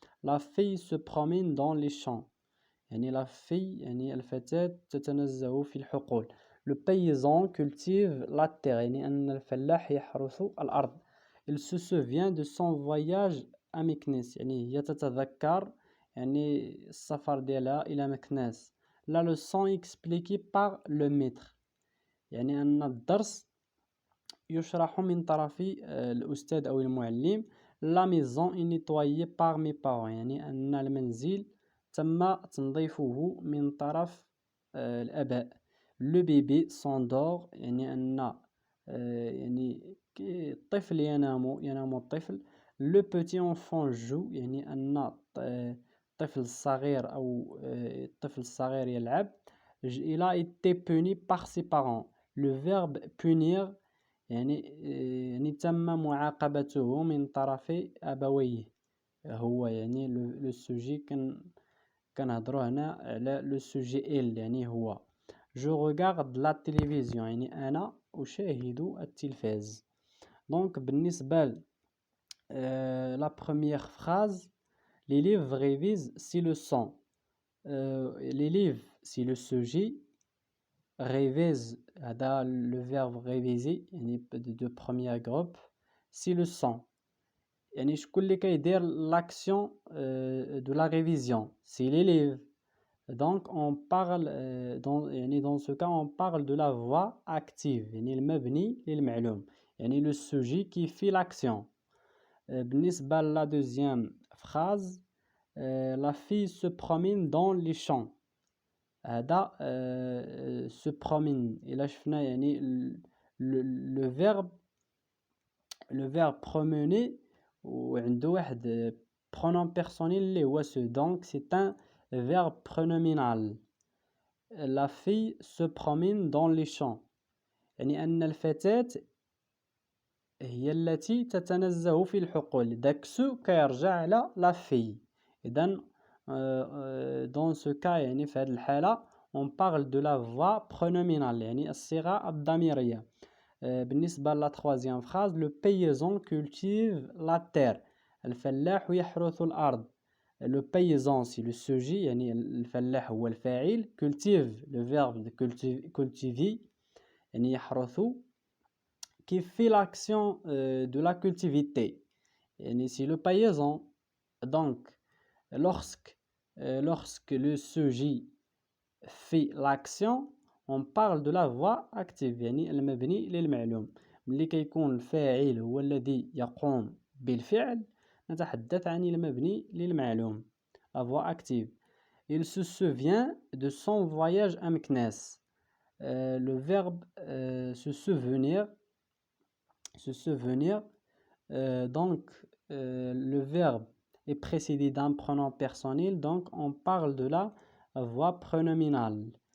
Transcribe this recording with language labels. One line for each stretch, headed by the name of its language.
French: la fille se promène dans les champs
Arabic: يعني
French: la fille
Arabic: يعني الفتاة تتنزه في الحقول.
French: le paysan cultive la terre
Arabic: يعني أن الفلاح يحرث الأرض.
French: il se souvient de son voyage à Meknès
Arabic: يعني هي تتذكر يعني السفر ديالها إلى مكناس.
French: la leçon expliquée par le maître
Arabic: يعني أن الدرس يشرح من طرف الأستاذ أو المعلم.
French: la maison est nettoyée par mes parents
Arabic: يعني أن المنزل تم تنظيفه من طرف الآباء.
French: le bébé s'endort
Arabic: يعني أن يعني الطفل ينام الطفل.
French: le petit enfant joue
Arabic: يعني أن الطفل الصغير أو الطفل الصغير يلعب.
French: il a été puni par ses parents. le verbe punir
Arabic: يعني تم معاقبته من طرف أبويه. هو يعني لو سوجي كنهضروا هنا على لو سوجي
French: il
Arabic: يعني هو.
French: je regarde la télévision
Arabic: يعني أنا أشاهد التلفاز.
French: donc
Arabic: بالنسبة
French: La première phrase, l'élève révise si le son. L'élève, si le sujet, révise,
Arabic: هذا
French: le verbe réviser
Arabic: يعني
French: de premier groupe, si le son.
Arabic: يعني شكون اللي كيدير
French: l'action de la révision, c'est l'élève. Donc on parle dans ce cas on parle de la voix active
Arabic: يعني المبني للمعلوم يعني
French: le sujet qui fait l'action.
Arabic: بالنسبة
French: la deuxième phrase, la fille se promène dans les champs.
Arabic: هذا
French: se promène
Arabic: إلا شفنا يعني
French: le verbe promener
Arabic: وعنده واحد
French: pronom personnel
Arabic: اللي هو
French: se, donc c'est un verbe pronominal. La fille se promène dans les champs يعني أن الفتاة هي التي تتنزه في الحقول.
Arabic: داك سو كيرجع على
French: la fille.
Arabic: إذن
French: dans ce cas
Arabic: يعني في هذه الحالة
French: on parle de la voix pronominale
Arabic: يعني الصيغة الضميرية. بالنسبة لا
French: troisième phrase, le paysan cultive la terre.
Arabic: الفلاح يحرث الأرض.
French: Le paysan c'est le sujet
Arabic: يعني الفلاح هو الفاعل.
French: Cultive le verbe de cultiver
Arabic: يعني يحرث
French: qui fait l'action de la cultivité
Arabic: يعني
French: c'est le paysan. Donc lorsque le sujet fait l'action on parle de la voix active
Arabic: يعني المبني للمعلوم. ملي كيكون الفاعل هو الذي يقوم بالفعل نتحدث عن المبني للمعلوم
French: la voix active. Il se souvient de son voyage à Meknès. Le verbe se souvenir, donc le verbe est précédé d'un pronom personnel, donc on parle de la voix pronominale.